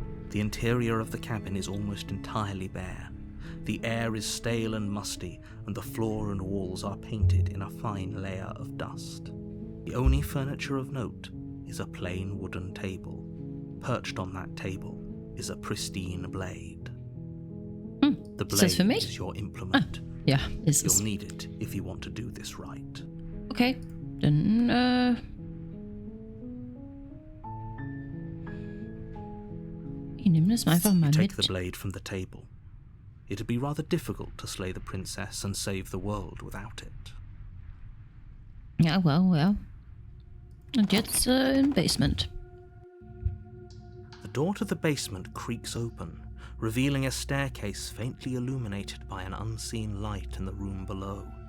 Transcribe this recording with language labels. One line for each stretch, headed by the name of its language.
English: The interior of the cabin is almost entirely bare. The air is stale and musty, and the floor and walls are painted in a fine layer of dust. The only furniture of note is a plain wooden table. Perched on that table is a pristine blade. The blade is your implement.
German: Ja, ist es.
English: You'll need it if you want to do this right.
German: Okay, dann ich nehme das einfach mal
English: Take
German: mit.
English: the blade from the table. It'd be rather difficult to slay the princess and save the world without it.
German: Ja, well. Und jetzt im Basement.
English: The door to the basement creaks open, revealing a staircase faintly illuminated by an unseen light in the room below.